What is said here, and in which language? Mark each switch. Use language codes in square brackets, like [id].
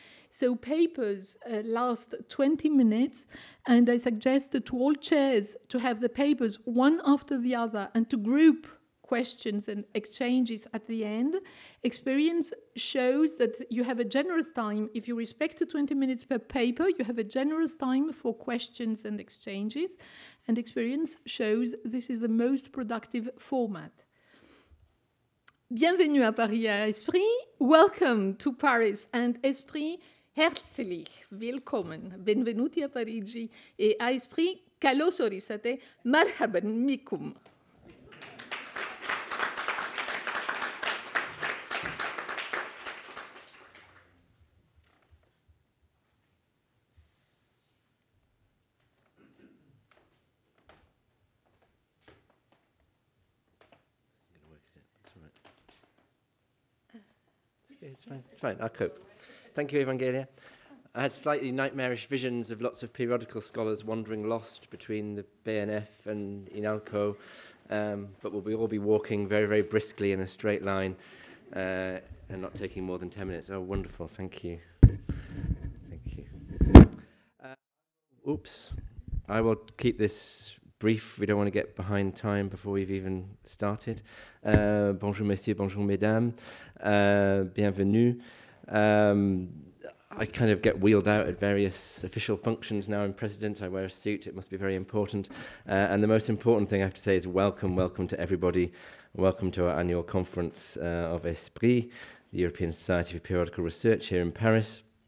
[en] So papers last 20 minutes, and I suggest to all chairs to have the papers one after the other and to group questions and exchanges at the end. Experience shows that you have a generous time. If you respect the 20 minutes per paper, you have a generous time for questions and exchanges. And experience shows this is the most productive format. [fr] Bienvenue à Paris à Esprit. [en] Welcome to Paris and Esprit. [de] Herzlich willkommen, [it] benvenuti a Parigi e a Esprit, [el] kalos orisate, [ar] marhaban mikum. [en] It's fine. It's fine. I'll cope. Thank you, Evangelia. I had slightly nightmarish visions of lots of periodical scholars wandering lost between the BNF and INALCO, but we'll all be walking very, very briskly in a straight line and not taking more than 10 minutes. Oh, wonderful. Thank you. Thank you. Oops. I will keep this brief. We don't want to get behind time before we've even started. [fr] Bonjour, messieurs, bonjour, mesdames. Bienvenue. [en] I kind of get wheeled out at various official functions now. I'm president, I wear a suit, it must be very important. And the most important thing I have to say is welcome to everybody. Welcome to our annual conference of Esprit, the European Society for Periodical Research here in Paris.